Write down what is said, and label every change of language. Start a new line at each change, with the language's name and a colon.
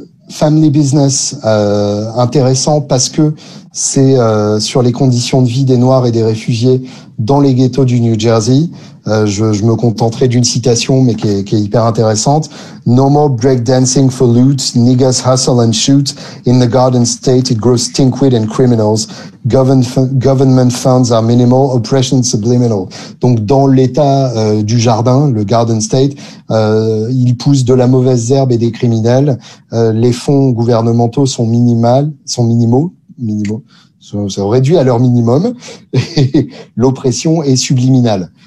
French: Family Business, intéressant parce que c'est sur les conditions de vie des Noirs et des réfugiés dans les ghettos du New Jersey. Je me contenterai d'une citation, mais qui est hyper intéressante.
English: No more breakdancing for loot, niggas hustle and shoot. In the Garden State, it grows stinkweed and criminals. Government funds are minimal, oppression subliminal.
French: Donc, dans l'état du jardin, le Garden State, il pousse de la mauvaise herbe et des criminels. Les fonds gouvernementaux sont minimaux. Sont réduits à leur minimum. Et l'oppression est subliminale.